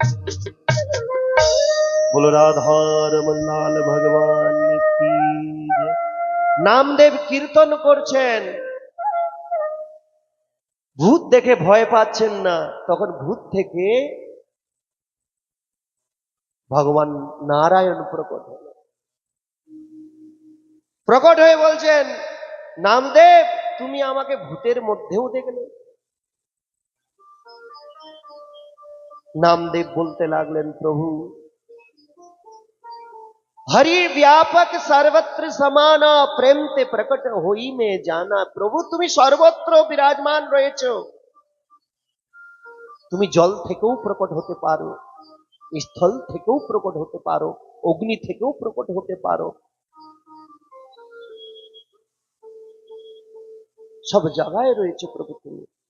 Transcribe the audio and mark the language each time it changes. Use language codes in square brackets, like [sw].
[hi] बोलो राधा रमन लाल भगवान की जय। [bn] নামদেব কীর্তন করছেন, ভূত দেখে ভয় পাচ্ছেন না, তখন ভূত থেকে ভগবান নারায়ণ প্রকট হলেন। প্রকট হয়ে বলছেন, নামদেব তুমি আমাকে ভূতের মধ্যেও দেখলে। [hi] नामदेव [bn] बोलते लागलेन, [hi] प्रभु हरि व्यापक सर्वत्र समाना, प्रेम ते प्रकट होई में जाना। [bn] प्रभु তুমি সর্বত্র বিরাজমান রয়েছো, তুমি জল থেকেও প্রকট হতে পারো, স্থল থেকেও প্রকট হতে পারো, অগ্নি থেকেও প্রকট হতে পারো, সব জায়গায় রয়েছে প্রভু তুমি।